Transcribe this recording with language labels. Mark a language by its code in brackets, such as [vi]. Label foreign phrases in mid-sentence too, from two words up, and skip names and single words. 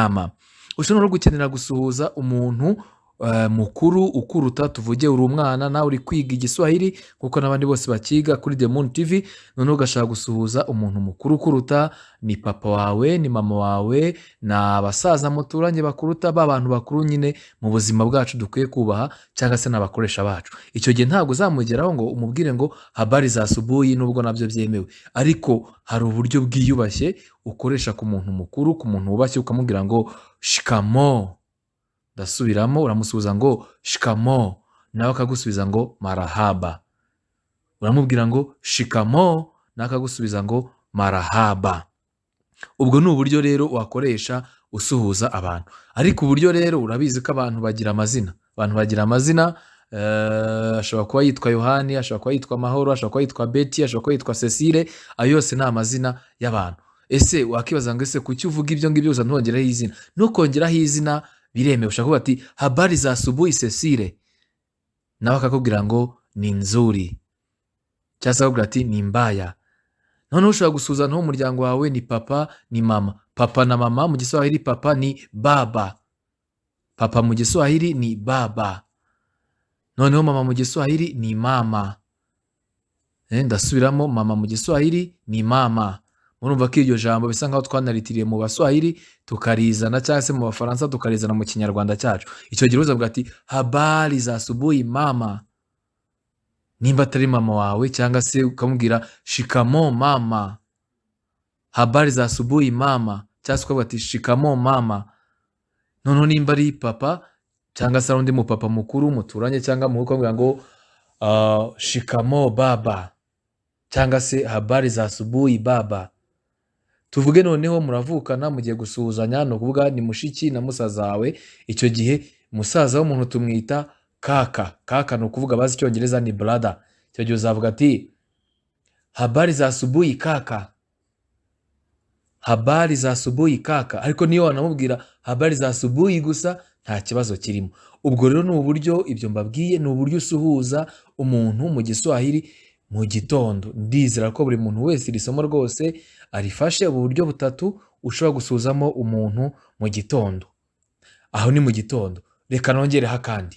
[rw] Ushobora no gukenera gusuhuza umuntu mukuru ukuruta, tuvuge uri umwana nawe uri kwiga igiswahili kuko n'abandi bose bakiga kuri The Moon TV, noneho ugashaka gusuhuza umuntu mukuru ukuruta, ni papa wawe, ni mama wawe, ni abasaza muturanye bakuruta, ba bantu bakuru nyine mu buzima bwacu dukwiye kubaha, cyangwa se n'abakoresha bacu. Icyo gihe ntabwo uzamugeraho ngo umubwire ngo [sw] habari za asubuhi, [rw] nubwo nabyo byemewe, ariko hari uburyo bwiyubashye ukoresha ku muntu mukuru, ku muntu wubashye, ukamubwira ngo shikamo. Ndasubiramo, uramusubiza ngo shikamo, nawe akagusubiza ngo marahaba. Uramubwira ngo shikamo, nawe akagusubiza ngo marahaba. Ubwo ni uburyo rero wakoresha usuhuza abantu. Ariko uburyo rero urabizi ko abantu bagira amazina. Abantu bagira amazina, ashobora kuba yitwa Yohani, ashobora kuba yitwa Mahoro, ashobora kuba yitwa Betty, ashobora kuba yitwa Cecile, ayo yose ni amazina y'abantu. Ese wakibaza ngo ese kuki uvuga ibyo ngibyo uza ntongeraho izina? Ntukongeraho izina biremewe. Ushaka kuvuga ati [sw] habari za asubuhi [rw] Cecile, nawe akakubwira ngo [sw] ni nzuri, [rw] cyangwa se akakubwira ati [sw] ni mbaya. [rw] Noneho ushobora gusuhuza n'uwo umuryango wawe ni papa, ni mama. Papa na mama mu Giswahili, papa ni baba, papa mu Giswahili ni baba. Noneho mama mu Giswahili ni mama. Ndasubiramo, mama mu Giswahili ni mama. Murumva ko iryo jambo bisa nkaho twanaritiriye mu Baswahili tukarizana, cyangwa se mu Bafaransa tukarizana mu Kinyarwanda cyacu. Icyo gihe uzavuga ati [sw] habari za asubuhi mama, [rw] nimba atari mama wawe, cyangwa se ukamubwira [sw] shikamo mama, habari za asubuhi mama, [rw] cyangwa se ukavuga ati [sw] shikamo mama. [rw] Noneho nimba ari papa, cyangwa se ari undi mupapa mukuru muturanye cyangwa mu ukamubwira ngo [sw] shikamo baba, [rw] cyangwa se [sw] habari za asubuhi baba. [rw] Tuvuge noneho muravukana, mugiye gusuhuzanya, ni ukuvuga ni mushiki na musaza wawe. Icyo gihe musaza w'umuntu tumwita kaka. Kaka ni ukuvuga bazi icyongereza ni brother. Icyo gihe uzavuga ati [sw] habari za asubuhi kaka, habari za asubuhi kaka. [rw] Ariko niyo wanamubwira [sw] habari za asubuhi [rw] gusa nta kibazo kirimo. Ubwo rero ni uburyo, ibyo mbabwiye ni uburyo usuhuza umuntu mu Giswahili mu gitondo. Ndizera ko buri muntu wese iri somo rwose arifashe. Ubu buryo butatu ushobora gusuhuzamo umuntu mu gitondo. Aho ni mu gitondo. Reka nongereho akandi.